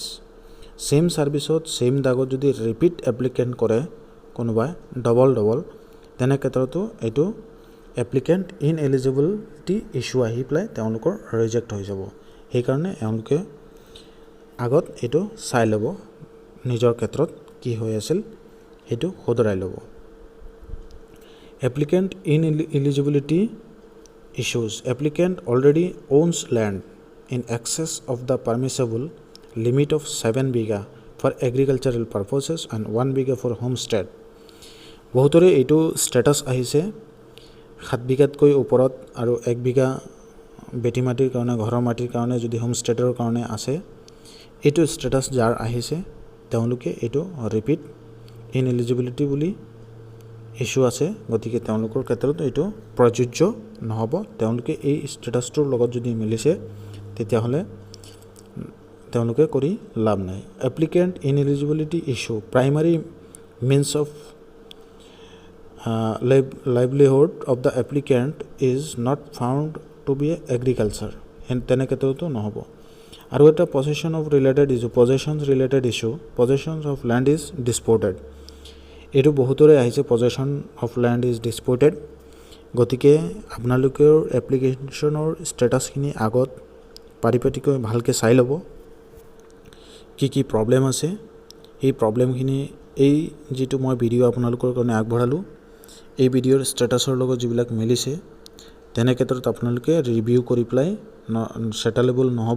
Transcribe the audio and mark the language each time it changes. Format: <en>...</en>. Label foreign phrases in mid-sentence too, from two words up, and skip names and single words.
<en>same serviceত</en> <as>ছেইম দাগত যদি</as> <en>repeat applicant</en> <as>কৰে কোনোবাই ডবল তেনে ক্ষেত্ৰতো এইটো</as> <en>applicant ineligibility issue</en> <as>আহি পেলাই তেওঁলোকৰ ৰিজেক্ট হৈ যাব। সেইকাৰণে এওঁলোকে আগত এইটো চাই ল'ব, নিজৰ ক্ষেত্ৰত কি হৈ আছিল সেইটো শুধৰাই ল'ব।</as> <en>applicant ineligibility issues. applicant already owns land in excess of the permissible limit of 7 বিঘা for agricultural purposes and 1 বিঘা for homestead।</en> <as>বহুতৰে এইটো ষ্টেটাছ আহিছে 7 বিঘাতকৈ ওপৰত আৰু 1 বিঘা বেটি মাটিৰ কাৰণে, ঘৰৰ মাটিৰ কাৰণে যদি হোমষ্টেডৰ কাৰণে আছে, এইটো ষ্টেটাছ যাৰ আহিছে তেওঁলোকে এইটো</as> <en>repeat ineligibility</en> <as>বুলি ইছ্যু আছে, গতিকে তেওঁলোকৰ ক্ষেত্ৰত এইটো প্ৰযোজ্য নহ'ব। তেওঁলোকে এই ষ্টেটাছটোৰ লগত যদি মিলিছে তেতিয়াহ'লে তেওঁলোকে কৰি লাভ নাই।</as> <en>applicant ineligibility issue primary means of livelihood of the applicant is not found to be agriculture,</en> <as>তেনে ক্ষেত্ৰতো নহ'ব। আৰু এটা</as> <en>possession of related issue, possessions related issue, possessions of land is disputed।</en> <as>এইটো বহুতৰে আহিছে</as> <en>possession of land is disputed।</en> <as>গতিকে আপোনালোকৰ এপ্লিকেশ্যনৰ ষ্টেটাছখিনি আগত পাৰিপাটিকৈ ভালকৈ চাই ল'ব, কি প্ৰব্লেম আছে। এই প্ৰব্লেমখিনি এই যিটো মই ভিডিঅ' আপোনালোকৰ কাৰণে আগবঢ়ালোঁ, এই ভিডিঅ'ৰ ষ্টেটাছৰ লগত যিবিলাক মিলিছে তেনে ক্ষেত্ৰত আপোনালোকে ৰিভিউ কৰি পেলাই ছেটেলেবল নহ'ব।</as>